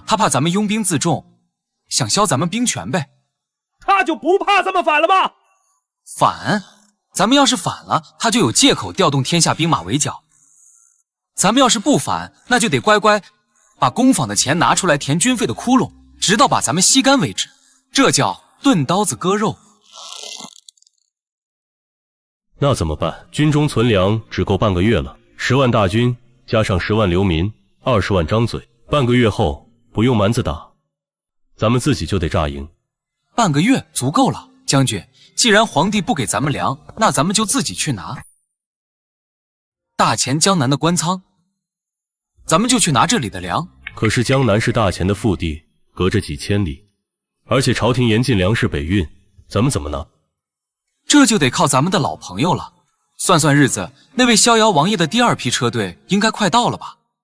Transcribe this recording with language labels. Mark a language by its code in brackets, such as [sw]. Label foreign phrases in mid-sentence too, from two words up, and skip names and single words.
[zh] 他怕咱們擁兵自重，想削咱們兵權唄。他就不怕咱們反了嗎？反？咱們要是反了，他就有借口調動天下兵馬圍剿。咱們要是不反，那就得乖乖把公坊的錢拿出來填軍費的窟窿，直到把咱們吸乾為止。這叫鈍刀子割肉。那怎麼辦？軍中存糧只夠半個月了，10萬大軍加上10萬流民，20萬張嘴，半個月後不用蠻子打，咱們自己就得炸營。半個月足夠了，將軍。既然皇帝不給咱們糧，那咱們就自己去拿。大錢江南的官倉，咱們就去拿這裡的糧。可是江南是大錢的腹地，隔着幾千里，而且朝廷嚴禁糧食北運，咱們怎麼拿？這就得靠咱們的老朋友了。算算日子，那位逍遙王爺的第2批車隊應該快到了吧？